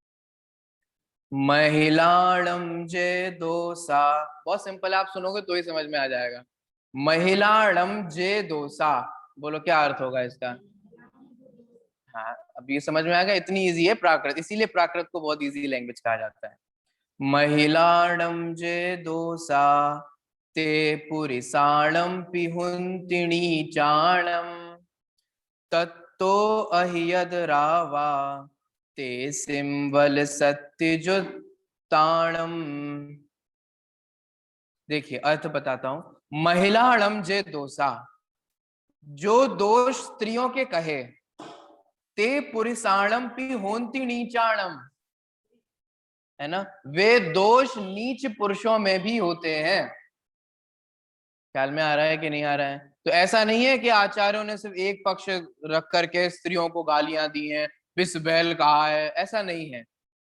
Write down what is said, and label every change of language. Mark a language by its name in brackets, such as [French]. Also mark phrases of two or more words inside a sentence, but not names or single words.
[Prakrit languages] महिलाणम जे दोसा, [Hindi] बहुत सिंपल है, आप सुनोगे तो ही समझ में आ जाएगा। [Prakrit languages] महिलाणम जे दोसा, [Hindi] बोलो क्या अर्थ होगा इसका। हाँ अब ये समझ में आएगा, इतनी इजी है प्राकृत, इसीलिए प्राकृत को बहुत [English] easy language [Hindi] कहा जाता है। [Prakrit languages] महिलाणम जे दोसा ते पुरिसाणम पिहुंतिणी चाणम तत्तो अहियद रावा ते सिंबल सत्यजुताणम। [Hindi] देखिए अर्थ बताता हूं। [Prakrit languages] महिलाणम जे दोसा, [Hindi] जो दोष स्त्रियों के कहे, [Prakrit languages] ते पुरिसाणम पी होंती नीचाणम, [Hindi] है ना, वे दोष नीच पुरुषों में भी होते हैं। ख्याल में आ रहा है कि नहीं आ रहा है? तो ऐसा नहीं है कि आचार्यों ने सिर्फ एक पक्ष रख करके स्त्रियों को गालियां दी हैं, बिस बैल कहा है, ऐसा नहीं है।